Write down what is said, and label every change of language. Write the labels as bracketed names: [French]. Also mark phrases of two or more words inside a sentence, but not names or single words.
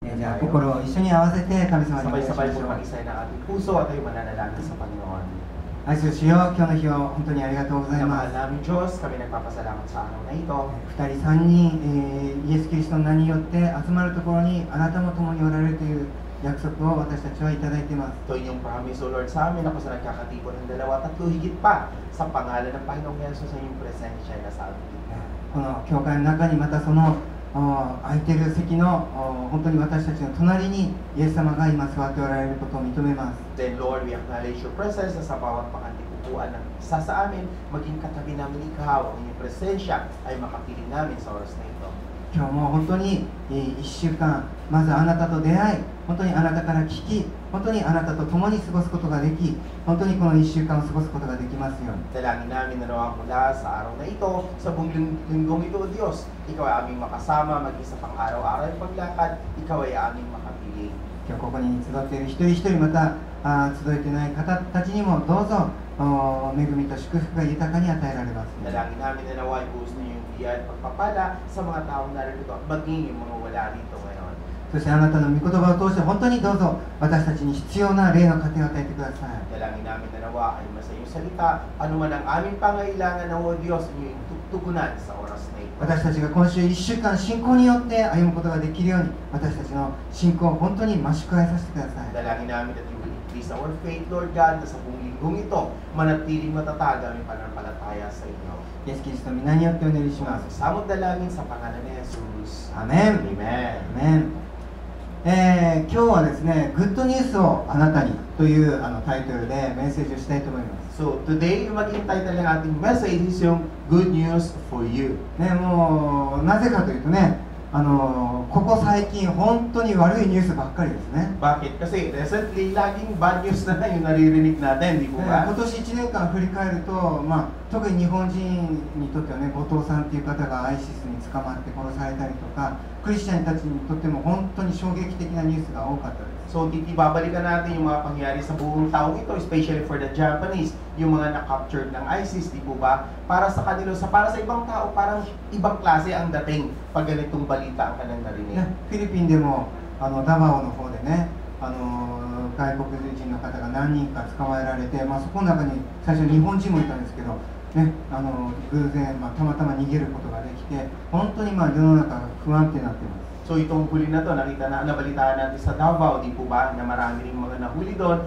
[Japanese] じゃあ心を一緒に合わせて神様にお願いしましょう。 [Filipino] Sabay-sabay po mag-isay ng ating puso at tayo mananalangin sa Panginoon. [Japanese] 愛する主よ、今日の日を本当にありがとうございます。 [Filipino] Mahal namin Diyos, kami nagpapasalamat sa araw na ito. [Japanese] 2 人3人、イエス・キリストの名によって集まるところにあなたも共におられるという約束を私たちはいただいています。 [Filipino] Ito inyong [English] promise, O Lord, [Filipino] sa amin ako sa nagkakatipon ng dalawa at tatlo higit pa sa pangalan ng Panginoong Yesus sa inyong presensya na sa amin. [Japanese] この教会の中にまたその空いている席の本当に私たちの隣にイエス様が今座っておられることを認めます。 [English] Then Lord, we acknowledge your presence [Filipino] na sa bawat pakantikupuan ng isa sa amin, maging katabi namin ikaw, ang inyong presensya ay makapiling namin sa oras na ito. [Japanese] 今日も本当に1週間まずあなたと出会い、本当にあなたから聞き、本当にあなたと共に過ごすことができ、本当にこの1週間を過ごすことができますように。 [Filipino] Dalangin namin na nawa mula sa araw na ito, sa buong linggong ito, Diyos, ikaw ay aming makasama, maging sa pang-araw-araw ng paglakad, ikaw ay aming makapiling. [Japanese] 今日ここに集っている一人一人、また集えていない方たちにもどうぞ恵みと祝福が豊かに与えられます。 [Filipino] Dalangin namin na nawa ibuhos niyo yung biyaya at pagpapala sa mga taong narito at maging yung mga wala rito ngayon. [Japanese] そしてあなたの御言葉を通して本当にどうぞ私たちに必要な霊の糧を与えてください。 [Filipino] Dalangin namin na nawa ay masa iyong salita, anuman ang aming pangailangan ng o Diyos, inyong tutugunan sa oras na ito. [Japanese] 私たちが今週1週間信仰によって歩むことができるように、私たちの信仰を本当に増し加えさせてください。 [Filipino] Dalangin namin [English] that you will increase our faith, Lord God, [Filipino] na sa buong linggong ito, manatiling matatag ang aming pananampalataya sa inyo. [Japanese] イエス・キリストの皆によってお祈りします。 [Filipino] Samot dalangin sa pangalan ni Jesus. [Japanese] アメン。 [Filipino] Amen. [Japanese] アメン。今日はですね、グッドニュースをあなたにというタイトルでメッセージをしたいと思います。 [English] So, today, [Filipino] yung maging title ng ating message is yung Good News for You. [Japanese] ね、もうなぜかというとね、ここ最近本当に悪いニュースばっかりですね。 [Filipino] Bakit? Kasi recently, laging [English] bad news [Filipino] na yung naririnig natin, di po [Japanese] 今 [Filipino] ba? [Japanese] 年1年間振り返ると、特に日本人にとってはね、後藤さんっていう方がアイシスに捕まって殺されたりとか、クリスチャンたちにとっても本当に衝撃的なニュースが多かったです。 [Filipino] So, babalikan natin yung mga pangyayari sa buong taong ito, [English] especially for the Japanese, [Filipino] yung mga na-captured ng ISIS, di po ba? Para sa kanila, para sa ibang tao, parang ibang klase ang dating pag ganitong balita ang kanilang narinig. [Japanese] ね、フィリピンでもダバオの方でね、外国人の方が何人か捕まえられて、そこの中に最初日本人もいたんですけど、ね、偶然、たまたま逃げることができて、本当に世の中が不安定になっています。 [Filipino] So itong huli na to, nabalitaan natin sa Davao, di po ba, na marami ring mga nahuli doon.